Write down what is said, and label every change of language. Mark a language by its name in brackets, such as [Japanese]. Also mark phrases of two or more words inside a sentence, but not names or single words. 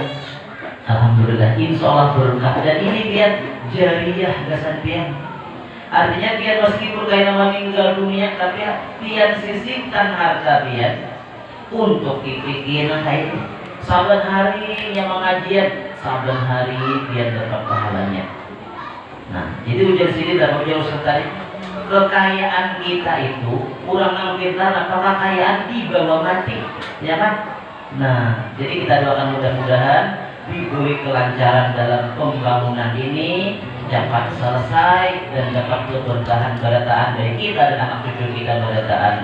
[Indonesian] Alhamdulillah, [Arabic] إن شاء الله [Indonesian] berkah. Dan ini biar jariah [Banjar] gasan pian. [Indonesian] Artinya biar meskipun kayak meninggal dunia, tapi pian sisihkan harta pian untuk dipikirin kayak ini. Saban hari yang mengajian, saban hari biar dapat pahalanya. Nah, jadi ujian sini dan ujian Ustaz tadi, kekayaan kita itu kurang ngambil apa kekayaan di bawah mati, ya kan? Nah, jadi kita doakan mudah-mudahan diberi kelancaran dalam pembangunan ini, dapat selesai dan dapat keberkahan barataan dari kita dan anak cucu kita barataan.